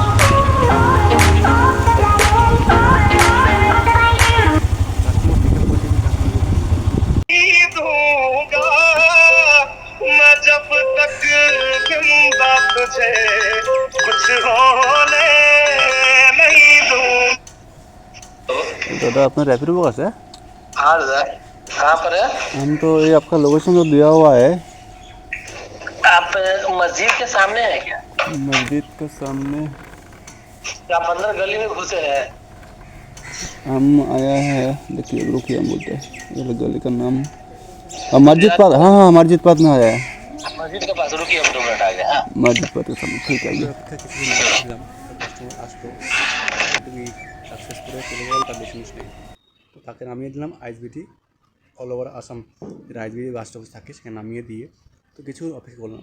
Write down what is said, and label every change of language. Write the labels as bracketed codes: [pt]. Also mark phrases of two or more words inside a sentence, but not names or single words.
[en] customer pickup [bn] করতে গিয়ে কাস্টমার [hi] दूंगा मैं जब तक जिंदा तुझे कुछ होने नहीं दूं। दादा अपना रैपिडो बस है। हाँ दादा, कहाँ पर है हम तो ये आपका लोकेशन तो दिया हुआ है, आप? मस्जिद के सामने है क्या? मस्जिद के सामने। आप अंदर गली में घुसे हैं? हम आया है, देखिए रुकिए, हम बोलते हैं ये गली का नाम मस्जिद पास। हाँ हाँ, मस्जिद पास में आया है। मस्जिद के पास रुकिए, हम 2 मिनट आ गए। हाँ मस्जिद पास के सामने, ठीक है। [bn] কাস্টমার আসতো, তুমি সাকসেস করে চলে গেল, তার বেশি নেই। তো তাকে নামিয়ে দিলাম আইএসবিটি [en] all over Assam, [bn] যেটা আইএসবিটি [en] bus stoppage [bn] থাকে সেখানে নামিয়ে দিয়ে তো কিছু অপেক্ষা করলাম।